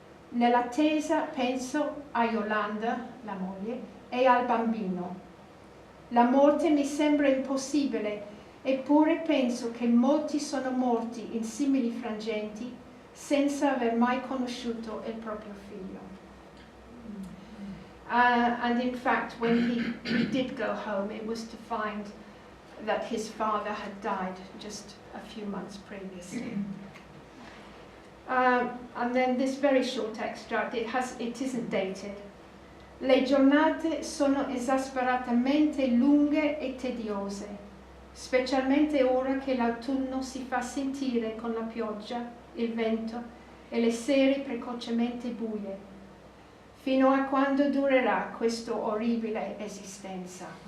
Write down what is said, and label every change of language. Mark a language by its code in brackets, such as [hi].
[it] Nell'attesa penso a Yolanda, la moglie, e al bambino. La morte mi sembra impossibile, eppure penso che molti sono morti in simili frangenti senza aver mai conosciuto il proprio figlio. [en] And in fact, when he did go home, it was to find that his father had died just a few months previously. And then this very short extract, it isn't dated. [it] Le giornate sono esasperatamente lunghe e tediose, specialmente ora che l'autunno si fa sentire con la pioggia, il vento e le sere precocemente buie, fino a quando durerà questa orribile esistenza.